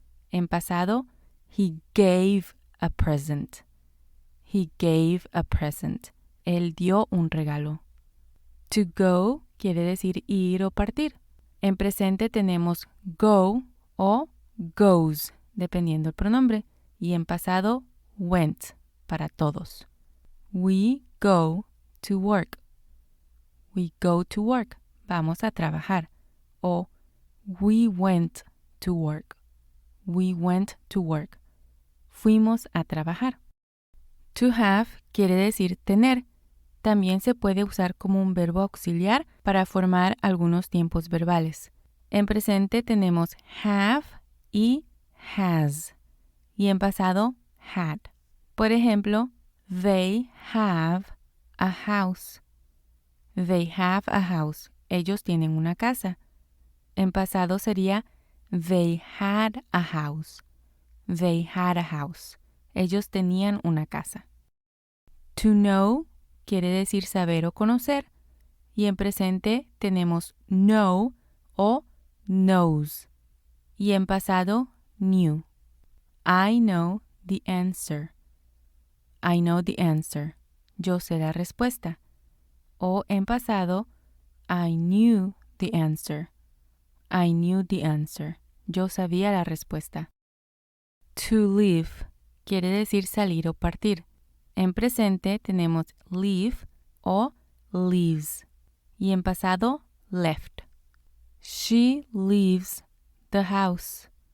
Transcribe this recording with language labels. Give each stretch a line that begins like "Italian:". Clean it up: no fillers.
English: En pasado, he gave a present. He gave a present.
Spanish: Él dio un regalo. To go quiere decir ir o partir. En presente tenemos go o goes, dependiendo el pronombre. Y en pasado, went, para todos.
English: We go to work. We go to work.
Spanish: Vamos a trabajar. O
English: we went to work. We went to work.
Spanish: Fuimos a trabajar. To have quiere decir tener. También se puede usar como un verbo auxiliar para formar algunos tiempos verbales. En presente tenemos have y has. Y en pasado, had. Por ejemplo,
English: they have a house. They have a house.
Spanish: Ellos tienen una casa. En pasado sería
English: they had a house. They had a house.
Spanish: Ellos tenían una casa. To know quiere decir saber o conocer. Y en presente tenemos know o knows. Y en pasado,
English: knew. I know the answer. I know the answer.
Spanish: Yo sé la respuesta. O en pasado,
English: I knew the answer. I knew the answer.
Spanish: Yo sabía la respuesta. To leave quiere decir salir o partir. En presente tenemos leave o leaves. Y en pasado,
English: left. She leaves the house.